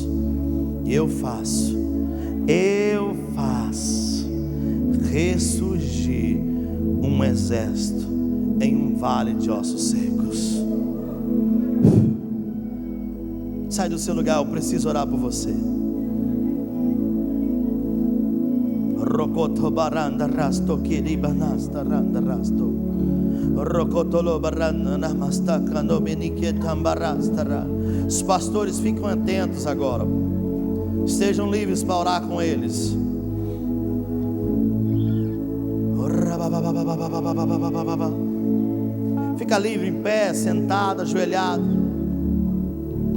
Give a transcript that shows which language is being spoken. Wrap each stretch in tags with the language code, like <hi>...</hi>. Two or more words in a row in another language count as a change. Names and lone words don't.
<pt>E eu faço ressurgir um exército em um vale de ossos secos. Sai do seu lugar, eu preciso orar por você. Rokoto baranda rasto kiribanasta randa rasto. Rokotolo baranda namasta kanobenike tambarastara. Os pastores ficam atentos agora. Estejam livres para orar com eles. Fica livre em pé, sentado, ajoelhado.</pt>